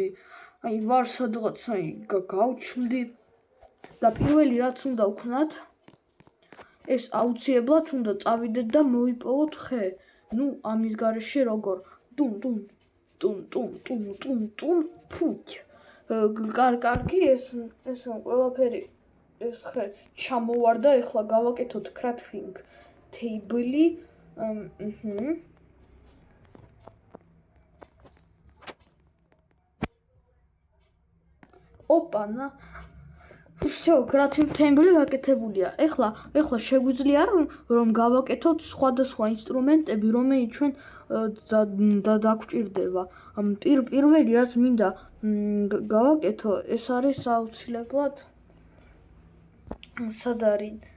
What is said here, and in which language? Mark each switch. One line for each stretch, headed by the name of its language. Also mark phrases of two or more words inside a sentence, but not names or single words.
Georgian: ვარ სადღაც გავჩნდი და პირველი რაც უნდა ვქნათ ეს აუცილებლად უნდა წავიდეთ და მოვიპოვოთ ხე. ნუ ამის გარეშე როგორ ტუნ ფუქ. კარგი ეს ყველაფერი ეს ხე ჩამოვარდა, ეხლა გავაკეთოთ
English: crafting table-
Georgian: ი. ოპანა всё,
English: crafting table-
Georgian: ი გაკეთებულია. ეხლა შეგვიძლია რომ გავაკეთოთ სხვადასხვა ინსტრუმენტები, რომელიც ჩვენ დაგვჭირდება. პირველი რაც მინდა გავაკეთო, ეს არის აუცილებლად სად არის?